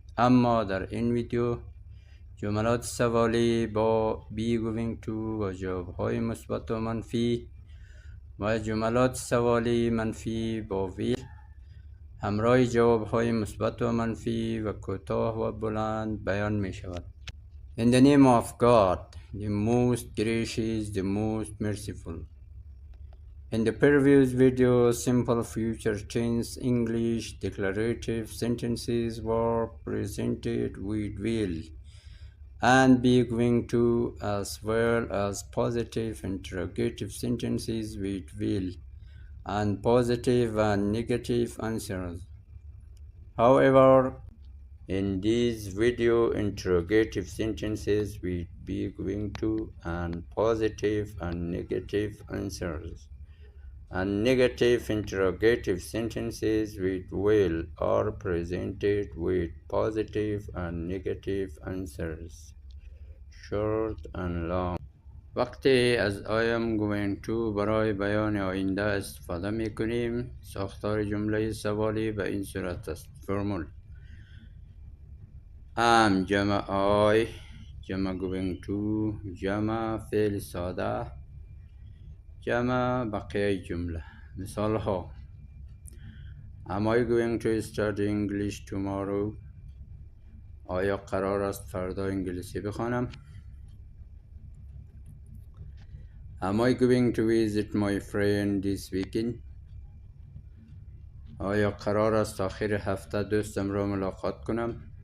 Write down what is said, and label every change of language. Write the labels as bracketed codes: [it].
[fa] اما در این ویدیو جملات سوالی با بی گوینگ تو و جوابهای مثبت و منفی و جملات سوالی منفی با ویل همراه جوابهای مثبت و منفی و کوتاه و بلند بیان می شود. [en] In the name of God, the most gracious, the most merciful. In the previous video, simple future tense English declarative sentences were presented with will and be going to, as well as positive interrogative sentences with will and positive and negative answers. However, in this video, interrogative sentences will be going to and positive and negative answers, and negative interrogative sentences with will are presented with positive and negative answers, short and long. [fa] وقتی از [en] I am going to [fa] برای بیان آینده استفاده می کنیم، ساختار جمله سوالی به این صورت است. فرمول am جمع I جمع going to جمع فعل ساده جمع بقیه جمله. مثال ها: [en] Am I going to study English tomorrow؟ [fa] آیا قرار است فردا انگلیسی بخوانم؟ [en] Am I going to visit my friend this weekend؟ [fa] آیا قرار است آخر هفته دوستم را ملاقات کنم؟